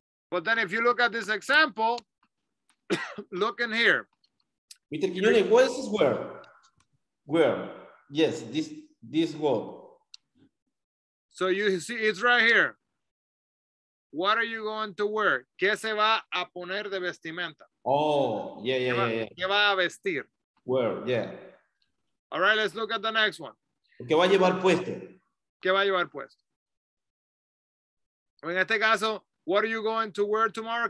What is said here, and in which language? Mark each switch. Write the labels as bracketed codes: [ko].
[en] But then if you look at this example, look in here. Mr. Quinones, what is this word? Where? Yes, this word. So you see, it's right here. What are you going to wear? [es] ¿Qué se va a poner de vestimenta? [en] Oh, yeah. [es] ¿Qué va a vestir? [en] Where, yeah. All right, let's look at the next one. [es] ¿Qué va a llevar puesto? ¿Qué va a llevar puesto? En este caso, [en] what are you going to wear tomorrow?